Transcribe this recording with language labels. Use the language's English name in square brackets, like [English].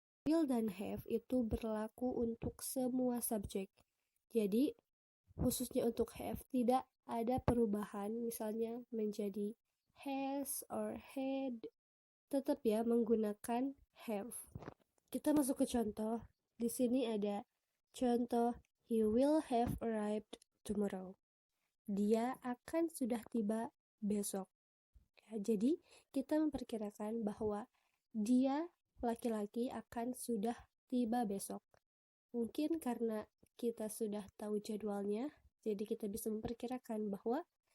[Indonesian] Will dan have itu berlaku untuk semua subjek. Jadi, khususnya untuk have tidak ada perubahan, misalnya menjadi has or had, tetap ya menggunakan have. Kita masuk ke contoh. Di sini ada contoh, [English] he will have arrived tomorrow. [Indonesian] Dia akan sudah tiba besok. Ya, jadi kita memperkirakan bahwa dia laki-laki akan sudah tiba besok. Mungkin karena kita sudah tahu jadwalnya, jadi kita bisa memperkirakan bahwa